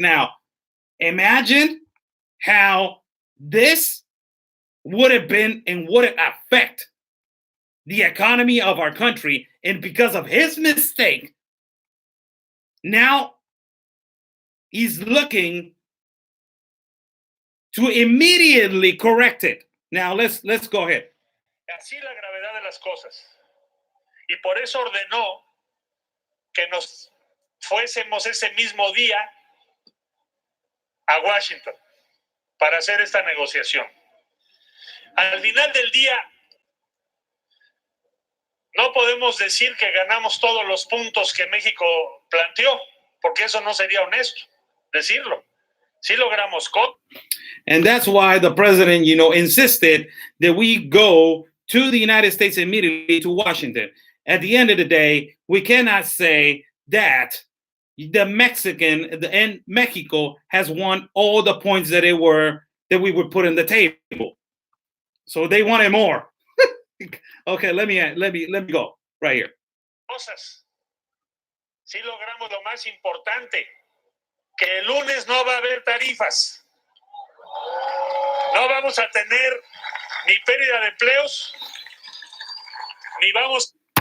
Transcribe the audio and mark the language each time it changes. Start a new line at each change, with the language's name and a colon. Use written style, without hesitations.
English: Now, imagine how this would have been and would it affect the economy of our country. And because of his mistake, now he's looking to immediately correct it. Now let's go ahead.
Spanish: Así la gravedad de las cosas. Y por eso ordenó que nos fuésemos ese mismo día a Washington para hacer esta negociación. Al final del día, no podemos decir que ganamos todos los puntos que México planteó, porque eso no sería honesto decirlo. Sí logramos cosas.
English: And that's why the president, insisted that we go to the United States immediately to Washington. At the end of the day, we cannot say that Mexico has won all the points that we would put on the table. So they wanted more. Okay, let me go right here.
Spanish: Cosas. Sí logramos lo más importante, que el lunes no va a haber tarifas. No vamos a tener ni pérdida de empleos, ni vamos.